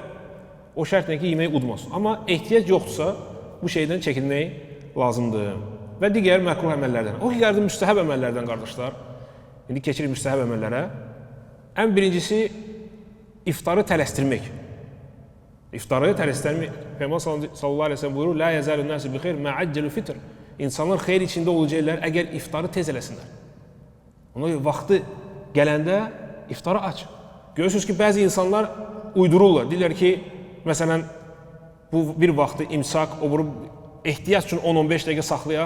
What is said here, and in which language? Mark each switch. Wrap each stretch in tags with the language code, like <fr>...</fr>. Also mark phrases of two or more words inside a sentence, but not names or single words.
<az>O şərtlə ki, yeməyi udmasın. Amma ehtiyac yoxdursa, bu şeydən çəkinmək lazımdır. Və digər məkruh əməllərdən. O ki, gəldi müstəhəb əməllərdən, qardaşlar. İndi keçirik müstəhəb əməllərə. Ən birincisi, iftarı tələsdirmək. İftarı tələsdirmək. Peyğəmbər</az> <ar>صلى الله عليه وسلم</ar> <az>buyurur:</az> <ar>"لا يزال الناس بخير ما عجلوا الفطر."</ar> <az>İnsanlar xeyir içində olacaqlar əgər iftarı tez eləsinlər. Ona görə vaxtı gələndə iftarı aç. Görürsünüz ki, bəzi insanlar uydururlar. Deyirlər ki, məsələn, bu bir vaxtı imsak, o vurub ehtiyac üçün 10-15 dəqiqə saxlayaq.</az>